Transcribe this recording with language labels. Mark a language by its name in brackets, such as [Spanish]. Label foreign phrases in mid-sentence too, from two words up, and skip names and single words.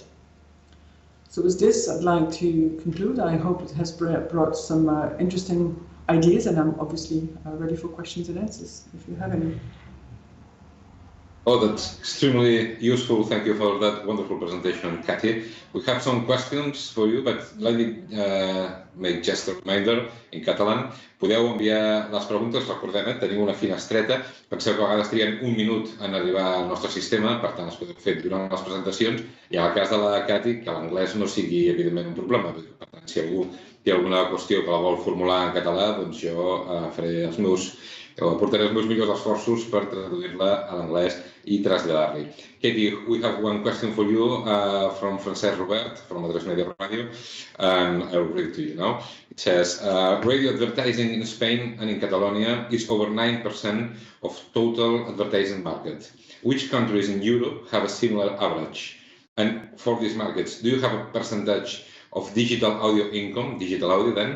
[English] So with this, I'd like to conclude. I hope it has brought some interesting ideas, and I'm obviously ready for questions and answers if you have any. Oh, that's extremely useful. Thank you for that wonderful presentation, Katty. We have some questions for you, but let me make just a reminder in català. [Catalan] Podeu enviar les preguntes, recordem, teniu una finestreta. Penseu que a vegades triguen un minut en arribar al nostre sistema, per tant, es podeu fer durant les presentacions. I en el cas de la Katty, que l'anglès no sigui, evidentment, un problema. Per tant, si algú té alguna qüestió que la vol formular en català, doncs jo portaré els meus millors esforços per traduir-la a l'anglès i traslladar-li. [English] Katie, we have one question for you from Francesc Robert from Ràdio, and I'll read it to you now. It says, radio advertising in Spain and in Catalonia is over 9% of total advertising market. Which countries in Europe have a similar average? And for these markets, do you have a percentage of digital audio income, digital audio then?